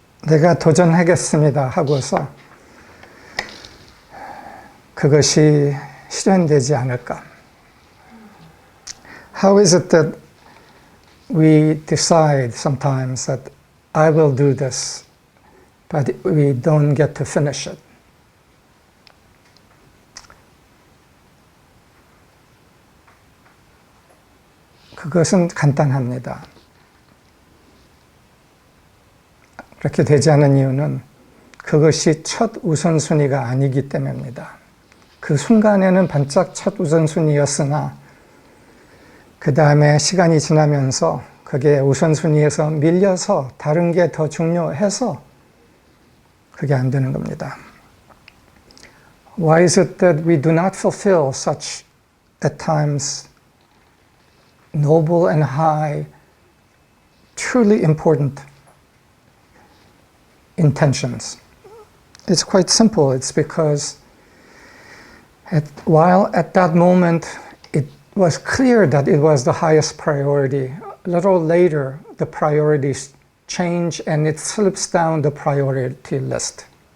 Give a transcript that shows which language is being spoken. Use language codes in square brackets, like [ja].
[ko] 내가 도전하겠습니다 하고서 그것이 실현되지 않을까? [en] How is it that we decide sometimes that I will do this, but we don't get to finish it? [ko] 그것은 간단합니다. 그렇게 되지 않은 이유는 그것이 첫 우선순위가 아니기 때문입니다. 그 순간에는 반짝 첫 우선순위였으나 그 다음에 시간이 지나면서 그게 우선순위에서 밀려서 다른 게 더 중요해서 그게 안 되는 겁니다. [en] Why is it that we do not fulfill such, at times, noble and high, truly important intentions? It's quite simple. It's because while at that moment it was clear that it was the highest priority, a little later the priorities change and it slips down the priority list.